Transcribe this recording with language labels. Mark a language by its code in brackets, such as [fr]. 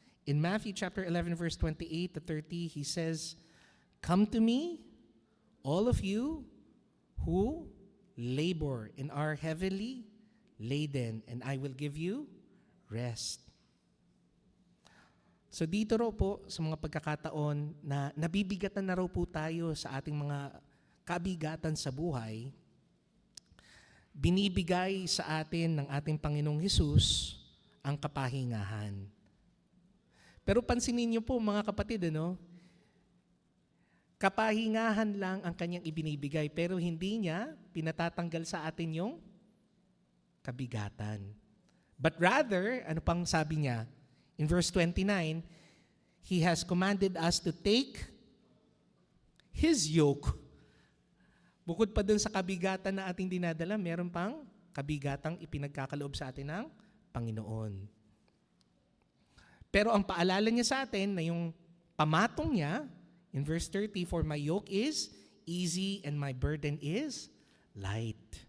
[en] In Matthew chapter 11 verse 28 to 30, he says, come to me, all of you who labor and are heavily laden, and I will give you rest. [tl] So dito raw po sa mga pagkakataon na nabibigatan na raw po tayo sa ating mga kabigatan sa buhay, binibigay sa atin ng ating Panginoong Hesus ang kapahingahan. Pero pansinin niyo po mga kapatid, kapahingahan lang ang kanyang ibinibigay, pero hindi niya pinatatanggal sa atin yung kabigatan. [en] But rather, [tl] ano pang sabi niya? [en] In verse 29, He has commanded us to take His yoke. [tl] Bukod pa dun sa kabigatan na ating dinadala, meron pang kabigatang ipinagkakaloob sa atin ng Panginoon. Pero ang paalala niya sa atin na yung pamatong niya, [en] in verse 30, for my yoke is easy and my burden is light.